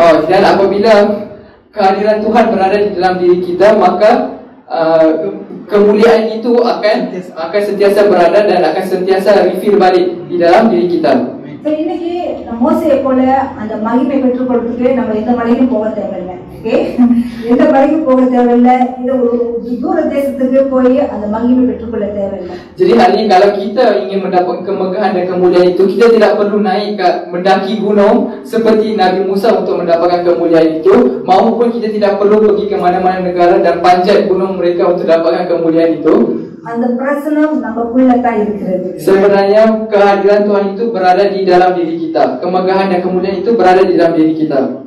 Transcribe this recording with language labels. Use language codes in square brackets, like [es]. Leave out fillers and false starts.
[ms] Dan apabila kehadiran Tuhan berada di dalam diri kita, maka kemuliaan itu akan sentiasa berada dan akan sentiasa refill balik di dalam diri kita. [ta] இன்னைக்கு மோசேயை போல அந்த மகிமை பெற்றுக்கொள்றதுக்கு நம்ம எந்த மலைக்கும் போக தேவையில்லை. எந்த மலைக்கும் போக தேவையில்லை, இந்த ஒரு தூர தேசத்துக்கு போய் அந்த மகிமை பெற்றுக்கொள்ள தேவையில்லை. [ms] Jadi hari ini kalau kita ingin mendapat kemegahan dan kemuliaan itu, kita tidak perlu naik mendaki gunung seperti Nabi Musa untuk mendapatkan kemuliaan itu, maupun kita tidak perlu pergi ke mana-mana negara dan panjat gunung mereka untuk dapatkan kemuliaan itu. [ta] அந்த பிரசனம் நமக்குள்ள தான் இருக்கிறது. [ms] Sebenarnya kehadiran Tuhan itu berada di dalam diri kita. Kemegahan dan kemuliaan itu berada di dalam diri kita.